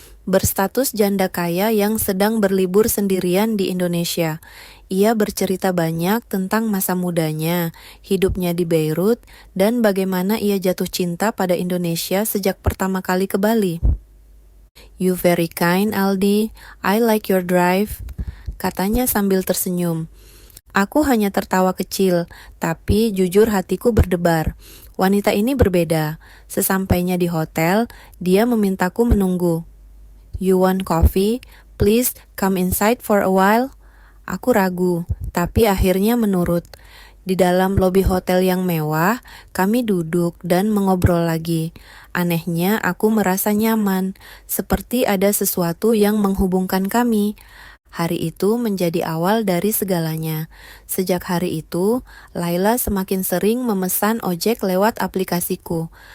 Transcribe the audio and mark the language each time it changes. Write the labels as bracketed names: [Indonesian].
[Indonesian] Berstatus janda kaya yang sedang berlibur sendirian di Indonesia. Ia bercerita banyak tentang masa mudanya, hidupnya di Beirut, dan bagaimana ia jatuh cinta pada Indonesia sejak pertama kali ke Bali. [English] "You very kind, Aldi. I like your drive," [Indonesian] katanya sambil tersenyum. Aku hanya tertawa kecil, tapi jujur hatiku berdebar. Wanita ini berbeda. Sesampainya di hotel, dia memintaku menunggu. [English] "You want coffee? Please come inside for a while." [Indonesian] Aku ragu, tapi akhirnya menurut. Di dalam lobi hotel yang mewah, kami duduk dan mengobrol lagi. Anehnya, aku merasa nyaman, seperti ada sesuatu yang menghubungkan kami. Hari itu menjadi awal dari segalanya. Sejak hari itu, Laila semakin sering memesan ojek lewat aplikasiku.